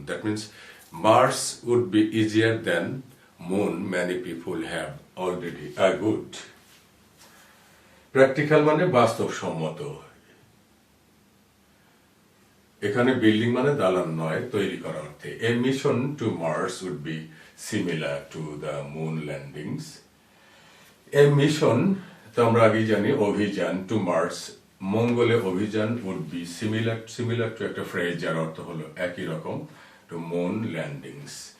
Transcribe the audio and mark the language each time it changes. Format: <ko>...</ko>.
<en>That means Mars would be easier than moon. Many people have already argued.</en> <bn>Practical মানে বাস্তবসম্মত। এখানে building মানে দালান নয়, তৈরি করা অর্থে।</bn> <en>A mission to Mars would be similar to the moon landings. A mission,</en> <bn>তো আমরা আগেই জানি, অভিযান,</bn> <en>to Mars,</en> <bn>মঙ্গলে অভিযান</bn> <en>would be similar to</en> <bn>একটা ফ্রেজ যার অর্থ হলো একই রকম,</bn> <en>to moon landings.</en>